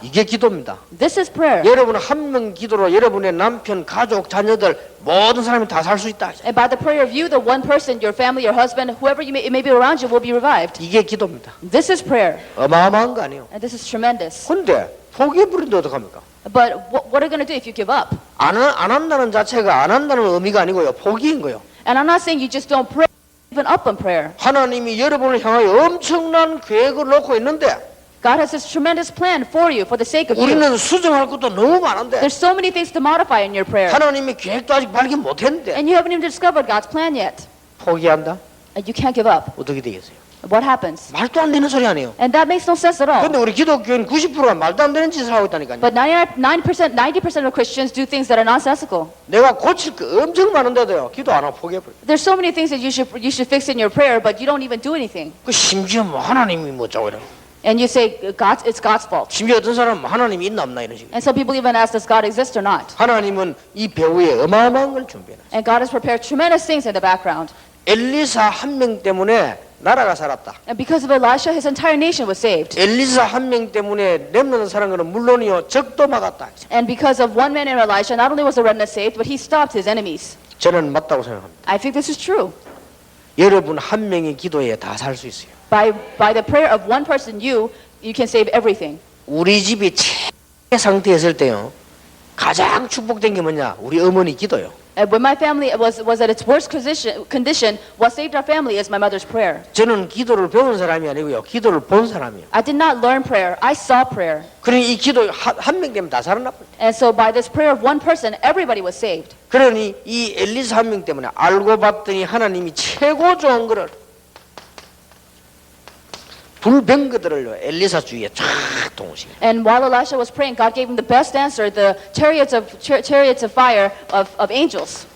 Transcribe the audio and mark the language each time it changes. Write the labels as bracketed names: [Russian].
[Korean] 이게 기도입니다. [English] This is prayer. [Korean] 여러분 한 명 기도로 여러분의 남편, 가족, 자녀들 모든 사람이 다 살 수 있다. [English] And by the prayer of you, the one person, your family, your husband, whoever it may be around you will be revived. [Korean] 이게 기도입니다. [English] This is prayer. [Korean] 어마어마한 거 아니에요. [English] And this is tremendous. [Korean] 근데 포기해버리는데 어떡합니까? [English] But what are you going to do if you give up? [Korean] 안 한다는 자체가 안 한다는 의미가 아니고요. 포기인 거예요. [English] And I'm not saying you just don't pray, even up on prayer. [Korean] 하나님이 여러분을 향하여 엄청난 계획을 놓고 있는데 [English] God has this tremendous plan for you, for the sake of you. [Korean] 우리는 수정할 것도 너무 많은데 [English] There's so many things to modify in your prayer. [Korean] 하나님의 계획도 아직 발견 못했는데 [English] And you haven't even discovered God's plan yet. [Korean] 포기한다? [English] And you can't give up. [Korean] 어떻게 되겠어요? [English] What happens? [Korean] 말도 안 되는 소리 아니에요. [English] And that makes no sense at all. [Korean] 근데 우리 기독교인 90%가 말도 안 되는 짓을 하고 있다니까요. [English] But 90% of Christians do things that are nonsensical. [Korean] 내가 고칠 거 엄청 많은데도요. 기도 안 하고 포기해버려요. [English] There's so many things that you should fix in your prayer, but you don't even do anything. [Korean] 그 심지어 뭐 하나님이 뭐 어쩌고 이래. [English] And you say it's God's fault. [Korean] 심지어 어떤 사람은 하나님이 있나 없나 이런 식으로. [English] And some people even ask, does God exist or not? [Korean] 하나님은 이 배후에 어마어마한 걸 준비해놨어요. [English] And God has prepared tremendous things in the background. [Korean] 엘리사 한 명 때문에 나라가 살았다. [English] And because of Elisha, his entire nation was saved. [Korean] 엘리사 한 명 때문에 렘넌트 사는 것은 물론이요 적도 막았다. [English] And because of one man in Elisha, not only was the remnant saved, but he stopped his enemies. [Korean] 저는 맞다고 생각합니다. [English] I think this is true. [Korean] 여러분 한 명의 기도에 다 살 수 있어요. [English] By the prayer of one person, you can save everything. [Korean] 우리 집이 최애 상태였을 때요. 가장 축복된 게 뭐냐? 우리 어머니 기도요. [English] And when my family was at its worst condition, what saved our family is my mother's prayer. [Korean] 저는 기도를 배운 사람이 아니고요. 기도를 본 사람이에요. [English] I did not learn prayer. I saw prayer. [Korean] 그러니 이 기도 한 명 되면 다 살아나 버려요. [English] And so by this prayer of one person, everybody was saved. [Korean] 그러니 이 엘리사 한 명 때문에 알고 봤더니 하나님이 최고 좋은 거를 불병거들을요 엘리사 주위에 쫙 동시에. [English] And while Elisha was praying, God gave him the best answer, the chariots of fire of angels.